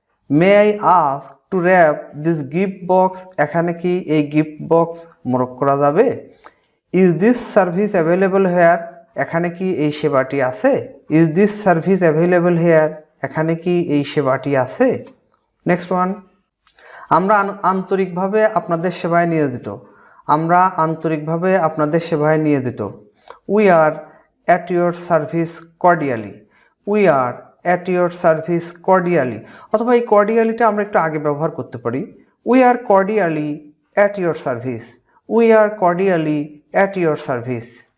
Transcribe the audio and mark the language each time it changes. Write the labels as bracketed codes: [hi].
[en] May I ask to wrap this gift box? [bn] এখানে কি এই গিফট বক্স মোড়ক করা যাবে? [en] Is this service available here? [bn] এখানে কি এই সেবাটি আছে? [en] Is this service available here? [bn] এখানে কি এই সেবাটি আছে? নেক্সট ওয়ান, আমরা আন্তরিকভাবে আপনাদের সেবায় নিয়োজিত। আমরা আন্তরিকভাবে আপনাদের সেবায় নিয়োজিত। [en] We are at your service cordially. We are at your service cordially. [bn] অথবা এই cordiallyটা আমরা একটু আগে ব্যবহার করতে পারি। [en] We are cordially at your service. We are cordially at your service.